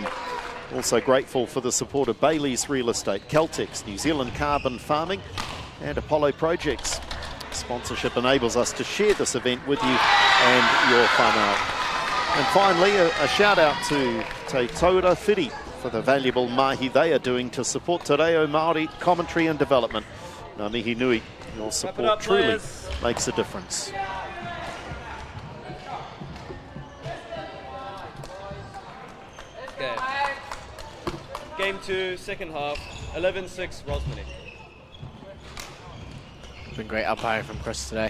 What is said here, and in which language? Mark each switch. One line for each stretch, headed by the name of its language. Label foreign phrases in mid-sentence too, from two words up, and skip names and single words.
English: Also grateful for the support of Bailey's Real Estate, Caltex, New Zealand Carbon Farming and Apollo Projects. Sponsorship enables us to share this event with you and your whānau. And finally, a shout out to Te Taura Whiri for the valuable mahi they are doing to support
Māori: Te Reo Māori
English: commentary and development.
Māori: Ngā mihi nui,
English: your support truly makes a difference. Okay. Game 2, second half, 11-6 Rosmini. Been great umpiring from Chris today.